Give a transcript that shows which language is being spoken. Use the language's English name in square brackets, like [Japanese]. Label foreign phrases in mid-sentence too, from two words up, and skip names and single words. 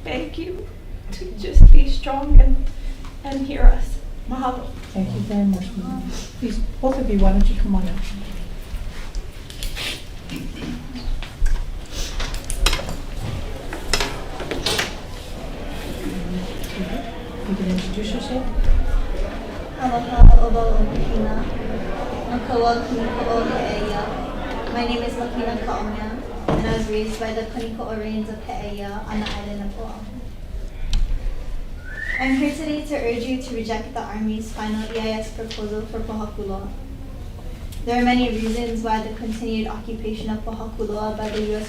[English] beg you to just be strong and hear us. Mahalo. Thank you very much, ma'am. Please, both of you, why don't you come on up? You can introduce yourself. [Hawaiian] Aloha, obo, omahina. Makawa, kuniko, he'eia. [English] My name is Lakina Ka'omea, and I was raised by the Kuniko Orains of He'eia on the island of Oahu. I'm here today to urge you to reject the Army's final EIS proposal for PŌHAKULOA. There are many reasons why the continued occupation of PŌHAKULOA by the U.S.